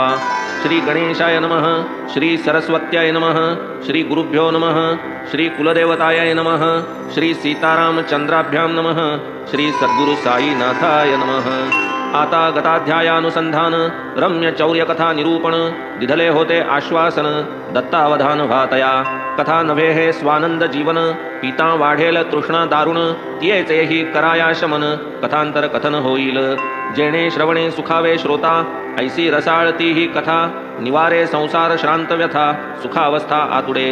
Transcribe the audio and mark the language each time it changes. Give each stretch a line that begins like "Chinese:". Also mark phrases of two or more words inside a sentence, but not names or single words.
Sanskrit: श्री गणेशाय नमः. श्री सरस्वत्याय नमः. श्री गुरुभ्यो नमः. श्री कुलदेवताय नमः. श्री सीतारामचंद्राभ्यां नमः. श्री सद्गुरु साईनाथाय नमः.
Marathi: आता गताध्यायानुसंधान, रम्य चौर्य कथा निरूपण, दिधले होते आश्वासन, दत्तावधान व्हातया. कथा नव्हे हे स्वानंद जीवन, पिता वाढेल तृष्णा दारुण, तियेचे ही कराया शमन, कथांतर कथन होईल. जेणे श्रवणे सुखावे श्रोता, ऐसी रसाळती ही कथा, निवारे संसार श्रांत व्यथा, सुखावस्था आतुडे.